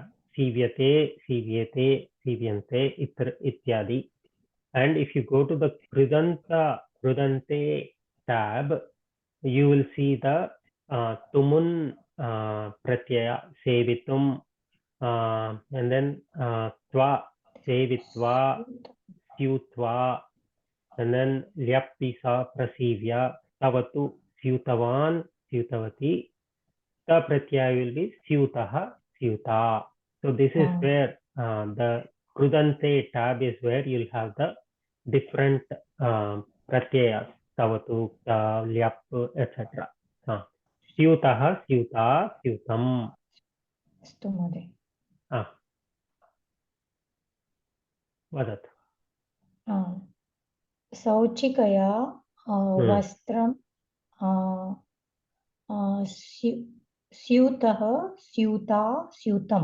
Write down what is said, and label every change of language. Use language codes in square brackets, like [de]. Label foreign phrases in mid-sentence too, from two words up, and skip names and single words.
[sa] सीव्यते सीव्यते सीव्यन्ते इत्यादि. [en] And if you go to the [sa] कृदन्त कृदन्ते [en] tab, you will see the [sa] तुमुन् प्रत्यय सेवितुम्, [en] and then [sa] क्त्वा सेवित्वा स्यूत्वा, [en] and then [sa] ल्यपिस प्रसीव्य क्तवतु स्यूतवान् स्यूतवती. [en] The Pratyaya will be [sa] स्यूतः स्यूता. [en] So this is where the Krudante tab is where you'll have the different Pratyayas, [sa] क्तवतु ल्यप्, [en] etc. [sa] स्यूतः स्यूता स्यूतम्. अस्तु महोदय. वदतु. शौचिकया वस्त्रं स्यूतः स्यूता स्यूतम्.